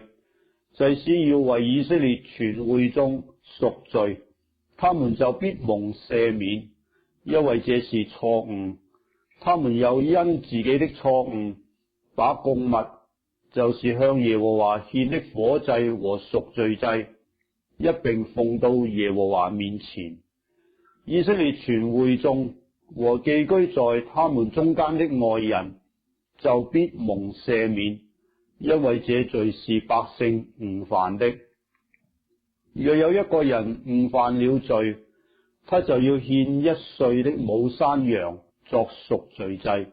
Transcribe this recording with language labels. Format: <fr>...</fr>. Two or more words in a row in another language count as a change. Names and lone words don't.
<zh>祭司要為以色列全會眾贖罪，他們就必蒙赦免，因為這是錯誤。他們又因自己的錯誤，把供物，就是向耶和華獻的火祭和贖罪祭一併奉到耶和華面前。以色列全會眾和寄居在他們中間的外人就必蒙赦免，因為這罪是百姓誤犯的。若有一個人誤犯了罪，他就要獻1歲的母山羊作贖罪祭。</zh>